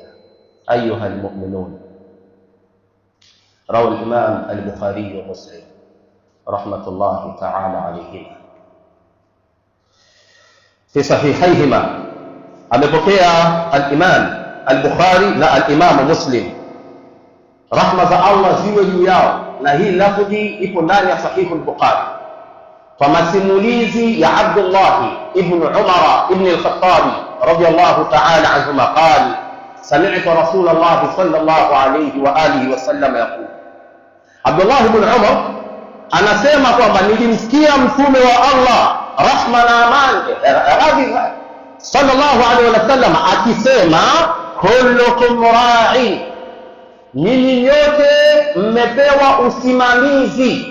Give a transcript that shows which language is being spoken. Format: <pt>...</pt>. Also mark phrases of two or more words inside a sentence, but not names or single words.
<ar>أيها المؤمنون، روى الإمام البخاري ومسلم رحمة الله تعالى عليهما في صحيحيهما, amepokea</ar> <sw>al-imam al-Bukhari na al-imam Muslim, rahma za Allah ziwe juu yao, na hii lafzi ipo ndani ya sahihu al-Bukhari, kwa masimulizi ya Abdullah ibn Umar ibn al-Khattab</sw> <ar>رضي الله تعالى عنهما قال سمعت رسول الله صلى الله عليه وآله وسلم يقول.</ar> <sw>Abdullah ibn Umar anasema kwamba nilimsikia mtume wa Allah, rahma na amani</sw> <ar>صلى الله عليه وسلم,</ar> <sw>akisema</sw> <ar>كلكم راع,</ar> <sw>nyinyi nyote mmepewa usimamizi.</sw>